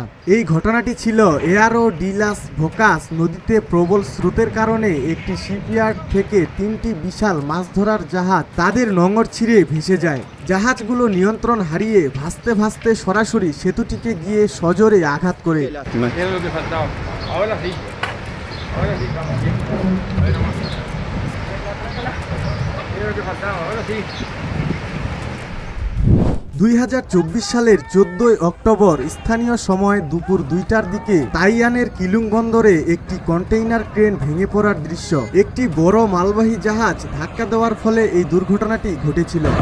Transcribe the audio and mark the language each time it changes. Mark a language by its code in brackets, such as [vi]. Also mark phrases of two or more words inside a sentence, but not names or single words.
[bn] এই ঘটনাটি ছিল এয়ারো ডি লাস ভোকাস নদীতে প্রবল স্রোতের কারণে একটি শিপইয়ার্ড থেকে 3টি বিশাল মাছ ধরার জাহাজ তাদের নোঙর ছিঁড়ে ভেসে যায়। জাহাজগুলো নিয়ন্ত্রণ হারিয়ে ভাসতে ভাসতে সরাসরি সেতুটিকে গিয়ে সজোরে আঘাত করে। [es] Ahora sí, estamos bien. Ahí nomás. Era lo que faltaba, ahora sí. [bn] 2024 সালের 14 অক্টোবর স্থানীয় সময় দুপুর 2টার দিকে তাইয়ানের কিলুং বন্দরে একটি কন্টেইনার ক্রেন ভেঙে পড়ার দৃশ্য। একটি বড় মালবাহী জাহাজ ধাক্কা দেওয়ার ফলে এই দুর্ঘটনাটি ঘটেছিল।